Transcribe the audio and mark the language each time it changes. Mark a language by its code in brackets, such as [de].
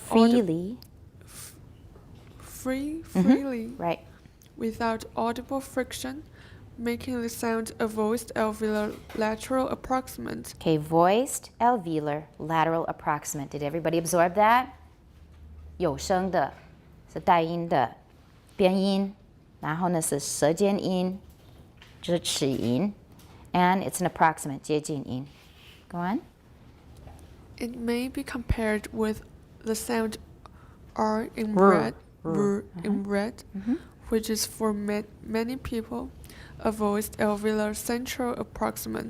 [en] Freely. freely Right. without audible friction, making the sound a voiced alveolar lateral approximant. Okay, voiced alveolar lateral approximant. Did everybody absorb that? [zh] 有声的，是带音的，边音，然后呢是舌尖音，就是齿龈 [en] and it's an approximant [zh] 接近音. [en] Go on. It may be compared with the sound R in R. red, in red, which is for many people a voiced alveolar central approximant.